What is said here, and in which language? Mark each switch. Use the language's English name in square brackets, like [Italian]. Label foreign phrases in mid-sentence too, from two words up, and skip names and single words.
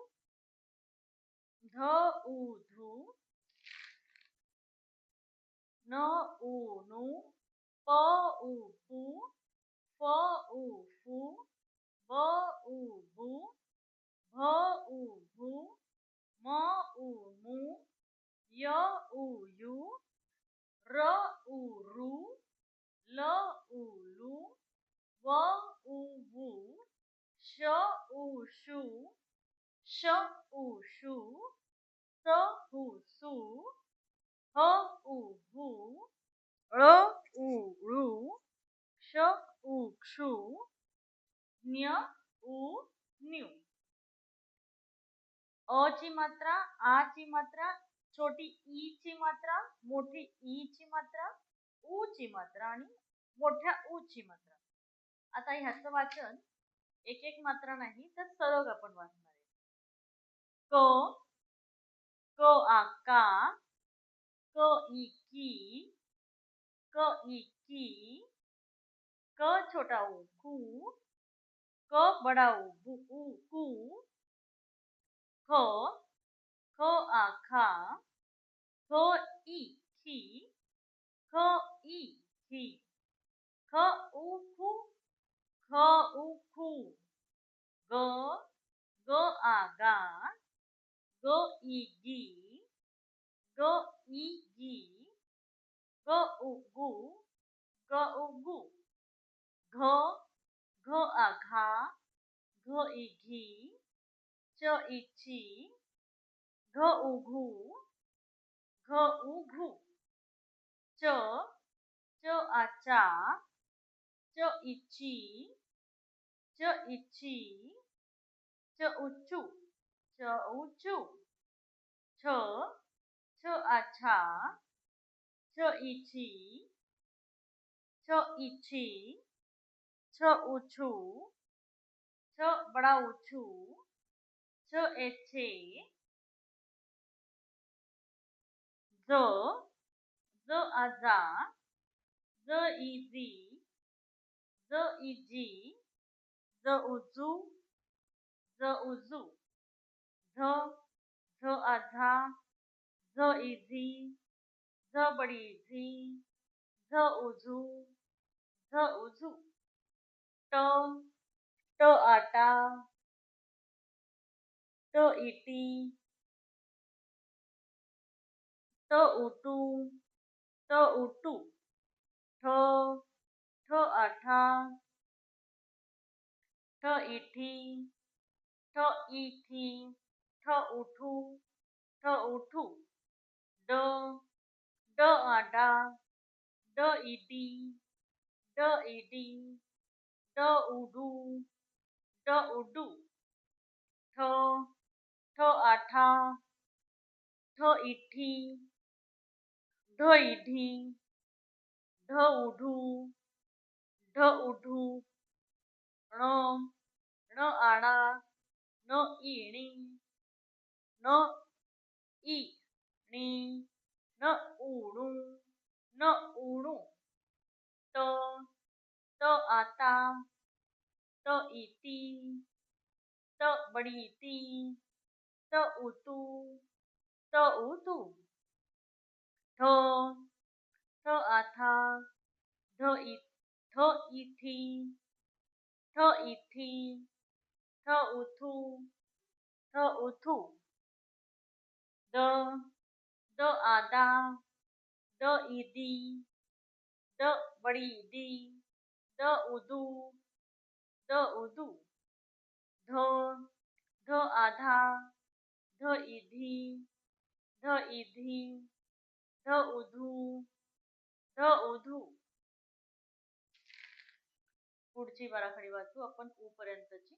[Marathi] ध उ धू, न उ नू, प उ पू, फ उ फू, ब उ बू, भ उ भू, म उ मू, य उ यू, र उ रू, ल उ लू, व उ वू, श उ शू, श उ शू, स उ सू, ह उ हू, ळ उ ळू, श उ क्षू, न्य उ न्यू. अ ची मात्रा, आ ची मात्रा, छोटी ई ची मात्रा, मोठी ई ची मात्रा, उ ची मात्रा आणि मोठ्या उ ची मात्रा. आता ह्याचं वाचन एक एक मात्रा नाही तर सलग आपण वाचणार आहे. क आ का, क ई की, क ई की, क छोटा उ कू, क बडा उ कू, ख आ खा, ख ई खी, ख ई खी, ख उ खू, ख उ खू, ग आ गा, ग ई गी, ग ई गी, ग उ गु, ग उ गु, घ आ घा, घ ई घी, च ई ची, घ उ घू, घ उ घू, च आ चा, च ई ची, च ई ची, च उ चू, च उ चू, छ आ छा, छ ई छी, छ ई छी, छ उ छू, छ बड़ा उ छू, छ ए छे, ज आ जा, ज ई जी, ज ई जी, ज उ जू, ज उ जू, झ आ झा, झ ई झी, झ बडी झी, झ उ झू, झ उ झू, ट आ टा, ट ई टी, ट उ टू, ट उ टू, ठ आ ठा, ठ ई ठी, ठ ई थी, ठ उ ठू, ठ उ ठू, ड आ डा, ड ई डी, ड ई डी, ड उ डू, ड उ डू, ठ आ ठा, ठ ई ठी, ढ ई ढी, ढ उ ढू, ढ उ ढू, ण आ णा, न ई णी, न ई णी, न उ णू, न उ णू, त आ ता, त ई ती, त बडी ती, त उ तू, त उ तू, ठ आ था, थ ई थी, ठ ई थी, ठ उ थू, ठ उ थू, द आ दा, द ई दी, द बडी दी, द उ दू, द उ दू, ध आ धा, ध ई धी, ध ई धी, ध उ धू, ध उ धू, पुढची बाराखडी वाचू आपण उ पर्यंतची.